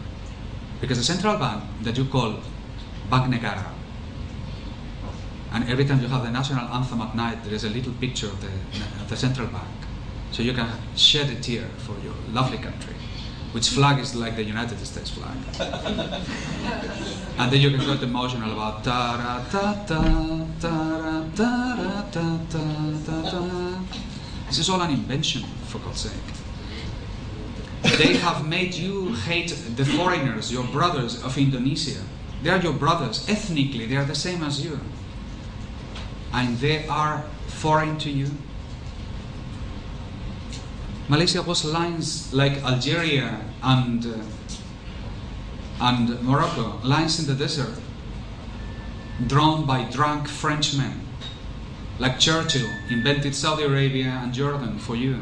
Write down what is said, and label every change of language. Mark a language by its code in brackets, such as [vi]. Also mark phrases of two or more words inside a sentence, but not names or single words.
[en] Because the central bank that you call Bank Negara, and every time you have the national anthem at night, there is a little picture of the central bank. So you can shed a tear for your lovely country, which flag is like the United States flag. And then you can get emotional about ta-ra-ta-ta, ta-ra-ta-ra-ta-ta-ta-ta. This is all an invention, for God's sake. They have made you hate the foreigners, your brothers of Indonesia. They are your brothers. Ethnically, they are the same as you. And they are foreign to you. Malaysia was lines like Algeria and Morocco, lines in the desert, drawn by drunk Frenchmen, like Churchill invented Saudi Arabia and Jordan for you.